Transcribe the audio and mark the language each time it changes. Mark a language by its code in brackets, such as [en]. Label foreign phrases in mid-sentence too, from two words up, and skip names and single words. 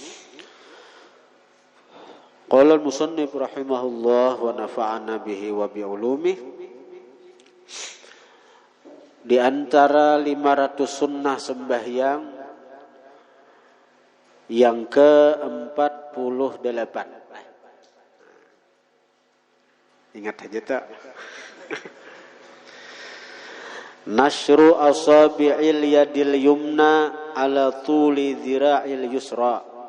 [ar] قال المصنف رحمه الله ونفعنا به وبعلومه. [ms] Di antara 500 sunnah sembahyang yang ke-48. Ingat aja tak? [ar] نشر أصابع اليد اليمنى على طول الذراع اليسرى.